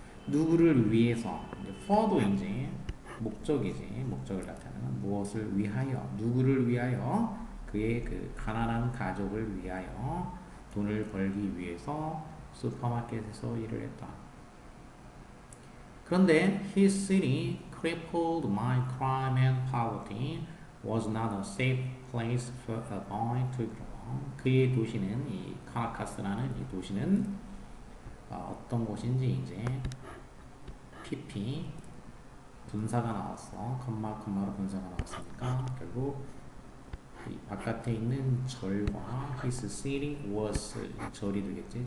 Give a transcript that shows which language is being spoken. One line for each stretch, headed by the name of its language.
Korean: 누구를 위해서? 이제 for도 이제 목적이지. 목적을 나타내는 무엇을 위하여? 누구를 위하여? 그의 그 가난한 가족을 위하여 돈을 벌기 위해서 슈퍼마켓에서 일을 했다. 그런데
English: his city, crippled by crime and poverty, was not a safe place for a boy to grow.
Korean: 그의 도시는 이 카라카스라는 이 도시는 어떤 곳인지 이제 PP 분사가 나왔어. 컴마로 분사가 나왔으니까 결국 이 바깥에 있는 절과
English: his city was
Korean: 절이 되겠지.